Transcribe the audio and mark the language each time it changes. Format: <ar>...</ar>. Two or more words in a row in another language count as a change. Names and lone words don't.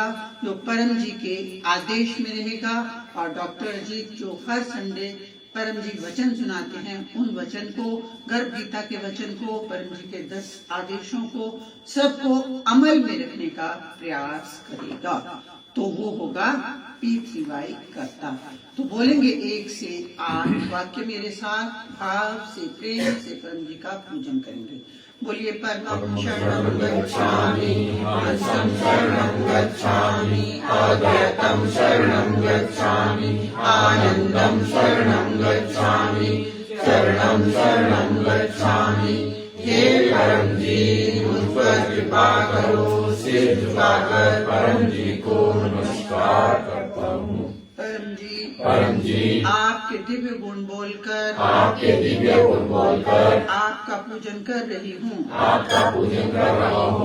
<hi>जो परम जी के आदेश में रहेगा। और डॉक्टर अजीत जो हर संडे परम जी वचन सुनाते हैं, उन वचन को, गर्भ गीता के वचन को, परम जी के 10 आदेशों को, सबको अमल में रखने का प्रयास करेगा। तो वो होगा पीठ करता। तो बोलेंगे 1 से 8 वाक्य मेरे साथ, भाव से प्रेम से परम जी का पूजन करेंगे।</hi> <sa>बोलिए परमं शरणं गच्छामि, हंसं शरणं गच्छामि, अद्वैतं शरणं गच्छामि, आनंदं शरणं गच्छामि, शरणं शरणं गच्छामि।</sa> <hi>हे परम जी मुझ पर कृपा करो, सिर झुकाकर परम जी को नमस्कार करता हूँ। परम जी आपके दिव्य गुण बोलकर, आपके दिव्य गुण बोलकर आपका पूजन कर रही हूँ, आपका पूजन कर रहा हूँ।</hi>